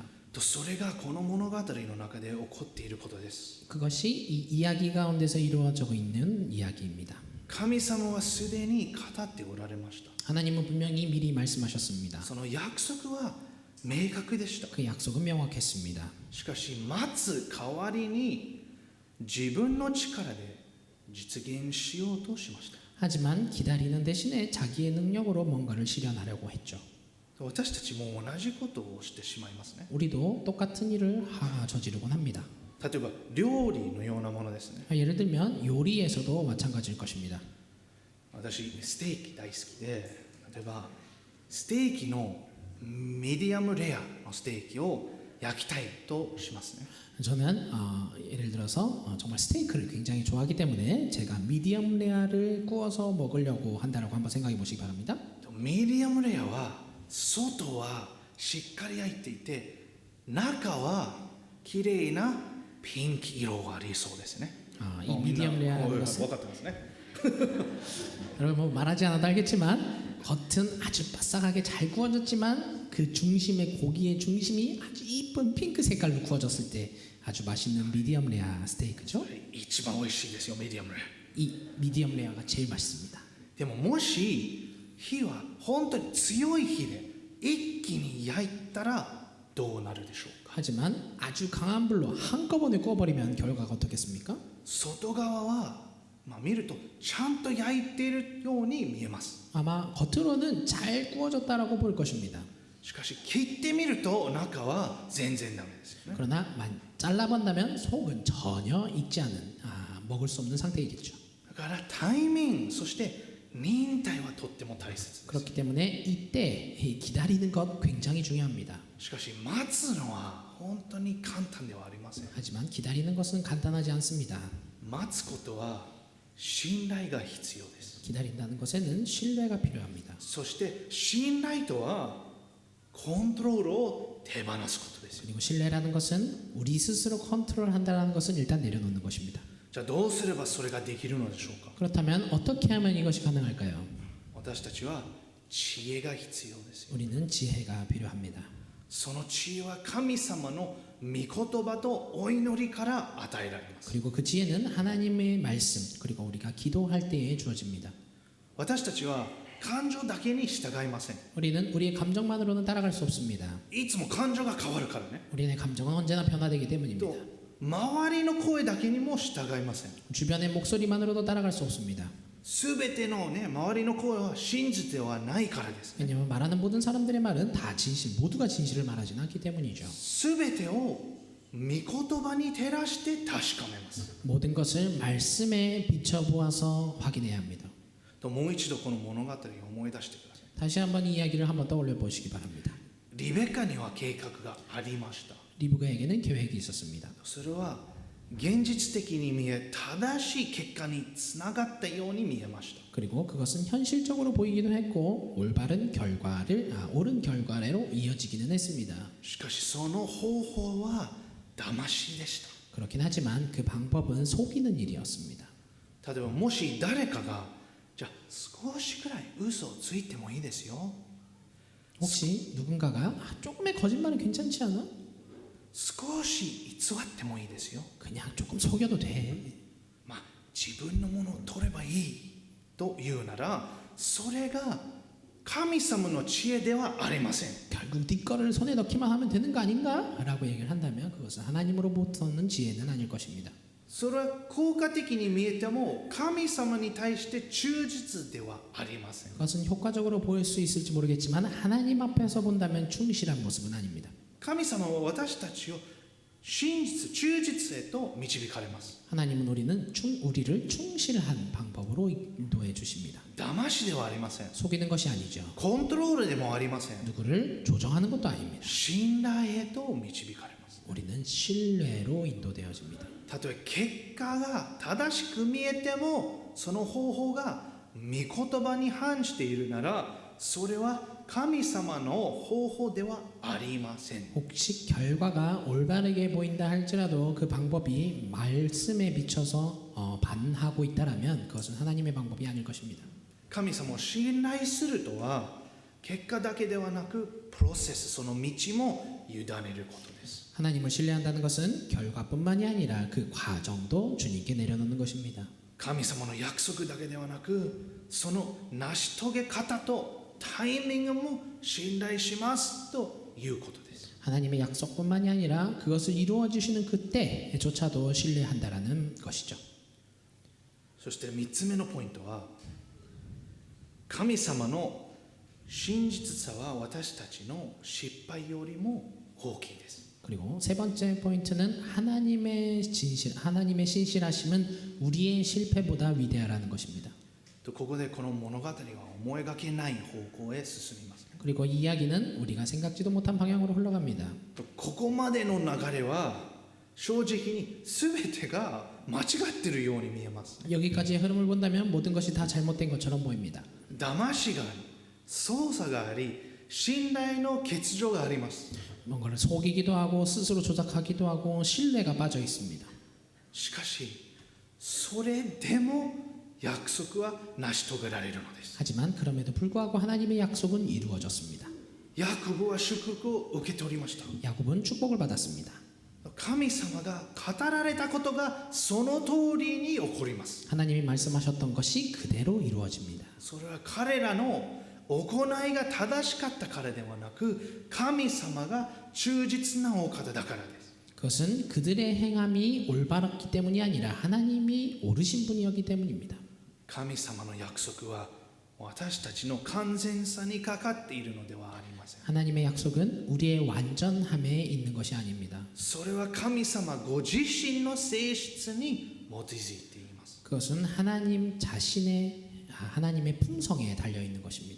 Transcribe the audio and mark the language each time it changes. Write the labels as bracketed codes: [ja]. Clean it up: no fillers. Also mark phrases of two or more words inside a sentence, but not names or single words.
[ja] それがこの物語の中で起こっていることです。 [ko] 그것이 이 이야기 가운데서 이루어져 있는 이야기입니다. [ja] 神様はすでに語っておられました。 [ko] 하나님은 분명히 미리 말씀하셨습니다. [ja] その約束は明確でした。 [ko] 그 약속은 명확했습니다. [ja] しかし待つ代わりに自分の力で実現しようとしました。 [ko] 하지만 기다리는 대신에 자기의 능력으로 뭔가를 실현하려고 했죠. [ja] 私たちも同じことをしてしまいますね。 [ko] 우리도 똑같은 일을 저지르곤 합니다. [ja] 例えば料理のようなものですね。 [ko] 예를 들면 요리에서도 마찬가지일 것입니다. [ja] 私ステーキ大好きで、例えばステーキのミディアムレアのステーキを焼きたいとしますね。 [ko] 저는 예를 들어서 정말 스테이크를 굉장히 좋아하기 때문에 제가 미디엄 레아를 구워서 먹으려고 한다라고 한번 생각해 보시기 바랍니다. [ja] ミディアムレアは外はしっかり焼いていて、中はきれいなピンク色がありそうですね。 [ko] 이 미디엄 레아라는 것은 [ja] 分かってますね。 [ko] 여러분 뭐 말하지 않아도 알겠지만 겉은 아주 바삭하게 잘 구워졌지만 그 중심의 고기의 중심이 아주 이쁜 핑크 색깔로 구워졌을 때 아주 맛있는 미디엄 레아 스테이크죠. [ja] 一番美味しいですよ、ミディアムレア。 [ko] 이 미디엄 레아가 제일 맛있습니다. [ja] でももし火は本当に強い火で一気に焼いたらどうなるでしょうか。 [ko] 하지만 아주 강한 불로 한꺼번에 구워버리면 결과가 어떻겠습니까? [ja] 外側は、見るとちゃんと焼いているように見えます。 [ko] 아마 겉으로는 잘 구워졌다라고 볼 것입니다. [ja] しかし切ってみると中は全然ダメですよね。 [ko] 그러나 잘라본다면 속은 전혀 익지 않은 먹을 수 없는 상태이겠죠. [ja] だからタイミングそして忍耐はとっても大切です。 [ko] 그렇기 때문에 이때 기다리는 것 굉장히 중요합니다. [ja] しかし待つのは本当に簡単ではありません。 [ko] 하지만 기다리는 것은 간단하지 않습니다. [ja] 待つことは信頼が必要です。 [ko] 기다린다는 것에는 신뢰가 필요합니다. [ja] そして信頼とはコントロールを手放すことですよ。 [ko] 그리고 신뢰라는 것은 우리 스스로 컨트롤한다는 것은 일단 내려놓는 것입니다. [ja] じゃあどうすればそれができるのでしょうか。 [ko] 그렇다면 어떻게 하면 이것이 가능할까요? [ja] 私たちは知恵が必要ですよ。 [ko] 우리는 지혜가 필요합니다. [ja] その知恵は神様の御言葉とお祈りから与えられます。 [ko] 그리고 그 지혜는 하나님의 말씀 그리고 우리가 기도할 때에 주어집니다. [ja] 私たちは感情だけに従いません。 [ko] 우리는 우리의 감정만으로는 따라갈 수 없습니다. [ja] いつも感情が変わるからね。 [ko] 우리의 감정은 언제나 변화되기 때문입니다. [ja] と周りの声だけにも従いません。 [ko] 주변의 목소리만으로도 따라갈 수 없습니다. [ja] すべてのね周りの声は真実ではないからです。 [ko] 왜냐하면 말하는 모든 사람들의 말은 다 진실, 모두가 진실을 말하지는 않기 때문이죠. [ja] すべてを御言葉に照らして確かめます。 [ko] 모든 것을 말씀에 비춰보아서 확인해야 합니다. [ja] ともう一度この物語を思い出してください。 [ko] 다시 한번 이 이야기를 한번 떠올려 보시기 바랍니다. [ja] リベカには計画がありました。 [ko] 리브가에게는 계획이 있었습니다. [ja] それは現実的に見え正しい結果につながったように見えました。 [ko] 그리고 그것은 현실적으로 보이기도 했고 올바른 결과를 옳은 결과로 이어지기는 했습니다. [ja] しかしその方法は騙しでした。 [ko] 그렇긴 하지만 그 방법은 속이는 일이었습니다. [ja] 例えばもし誰かがじゃあ少しくらい嘘をついてもいいですよ。 [ko] 혹시 누군가가 조금의 거짓말은 괜찮지 않아? [ja] 少し偽ってもいいですよ。 [ko] 그냥 조금 속여도 돼. [ja] まあ自分のものを取ればいいというならそれが神様の知恵ではありません。 [ko] 결국 네 거를 손에 넣기만 하면 되는 거 아닌가? 라고 얘기를 한다면 그것은 하나님으로부터는 지혜는 아닐 것입니다. [ja] それは効果的に見えても神様に対して忠実ではありません。 [ko] 그것은 효과적으로 보일 수 있을지 모르겠지만 하나님 앞에서 본다면 충실한 모습은 아닙니다. [ja] 神様は私たちを真実、忠実へと導かれます。 [ko] 하나님은 우리를 충실한 방법으로 인도해 주십니다. [ja] 騙しではありません。 [ko] 속이는 것이 아니죠. [ja] コントロールでもありません。 [ko] 누구를 조정하는 것도 아닙니다. [ja] 信頼へと導かれます。 [ko] 우리는 신뢰로 인도되어집니다. [ja] たとえ結果が正しく見えてもその方法が御言葉に反しているならそれは神様の方法ではありません。 [ko] 혹시 결과가 올바르게 보인다 할지라도 그 방법이 말씀에 비춰서 반하고 있다라면 그것은 하나님의 방법이 아닐 것입니다. [ja] 神様を信頼するとは結果だけではなくプロセスその道も委ねることです。 [ko] 하나님을 신뢰한다는 것은 결과뿐만이 아니라 그 과정도 주님께 내려놓는 것입니다. [ja] 神様の約束だけではなくその成し遂げ方とタイミングも信頼しますということです。 [ko] 하나님의 약속뿐만이 아니라 그것을 이루어 주시는 그때조차도 신뢰한다라는 것이죠. [ja] そして3つ目のポイントは神様の真実さは私たちの失敗よりも大きいです。 [ko] 그리고 세 번째 포인트는 하나님의 신실하심은 우리의 실패보다 위대하라는 것입니다. [ja] ここでこの物語は思いがけない方向へ進みます。 [ko] 그리고 이 이야기는 우리가 생각지도 못한 방향으로 흘러갑니다. [ja] ここまでの流れは正直に全てが間違っているように見えます。 [ko] 여기까지의 흐름을 본다면 모든 것이 다 잘못된 것처럼 보입니다. [ja] 騙しがあり、操作があり、信頼の欠如があります。 [ko] 뭔가를 속이기도 하고 스스로 조작하기도 하고 신뢰가 빠져 있습니다. [ja] しかしそれでも約束は成し遂げられるのです。 [ko] 하지만 그럼에도 불구하고 하나님의 약속은 이루어졌습니다. [ja] ヤコブは祝福を受け取りました。 [ko] 야곱은 축복을 받았습니다. [ja] 神様が語られたことがその通りに起こります。 [ko] 하나님이 말씀하셨던 것이 그대로 이루어집니다. [ja] それは彼らの行いが正しかったからではなく神様が忠実なお方だからです。 [ko] 그것은 그들의 행함이 올바랐기 때문이 아니라 하나님이 옳으신 분이었기 때문입니다. [ja] 神様の約束は私たちの完全さにかかっているのではありません。 [ko] 하나님의 약속은 우리의 완전함에 있는 것이 아닙니다. [ja] それは神様ご自身の性質に基づいています。 [ko] 그것은 하나님 자신의 하나님의 품성에 달려 있는 것입니다.